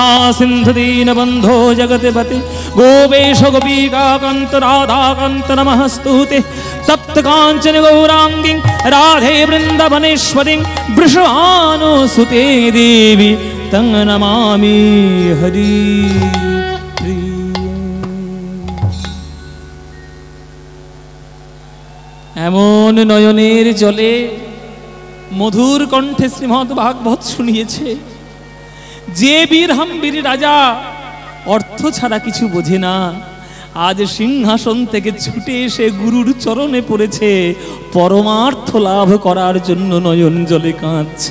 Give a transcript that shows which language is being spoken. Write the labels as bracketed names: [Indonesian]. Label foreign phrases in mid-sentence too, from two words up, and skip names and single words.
[Sanskrit] सिन्धु दीनबन्धो जगत्पते गोपेश गोपीकान्त राधाकान्त नमस्तुते तप्त काञ्चन गौराङ्गी राधे वृन्दावनेश्वरी वृषभानुसुते देवी तं नमामि हरि [Bangla] এমন নয়নের জলে মধুর কণ্ঠে শ্রীমদ্ ভাগবত শুনিয়েছে। যে বীরহাম্বীর রাজা অর্থ ছাড়া কিছু বোঝে না, আজ সিংহাসন থেকে ছুটে এসে গুরুর চরণে পড়েছে, পরমার্থ লাভ করার জন্য নয়ন জলে কাঁদছে।